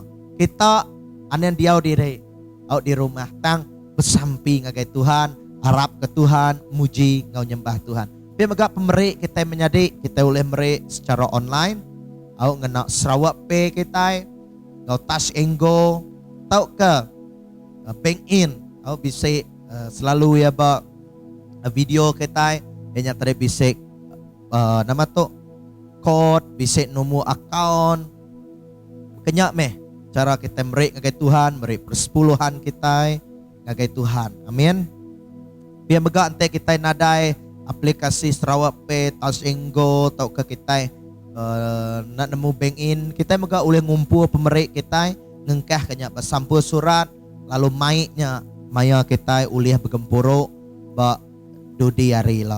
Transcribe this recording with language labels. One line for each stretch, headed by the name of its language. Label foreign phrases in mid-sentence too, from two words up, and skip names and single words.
Iban: Kita anen diau diri out di rumah tang bersampi ngagai Tuhan, harap ke Tuhan, muji ngau nyembah Tuhan. Biar megak pemerik kita menjadi kita boleh merik secara online. Au ngena Sarawak Pay kita, ngau Touch and Go, tau ke
English: bank in,
Iban: au bisa selalu ya ba video kita yang tadi bisa nama tu kod, bisa nombor akaun. Kenyak meh cara kita merik ngagai Tuhan, merik persepuluhan kita ngagai Tuhan. Amin. Biar megak ante kita nadai aplikasi Sarawak Pay, Touch and Go, tau ke kita nak nemu
English: bank in,
Iban: kita megak boleh ngumpul pemerik kita ngengkah kenyak bersampul surat, lalu maiknya maya kita boleh bergempuruk ba dudi hari lah.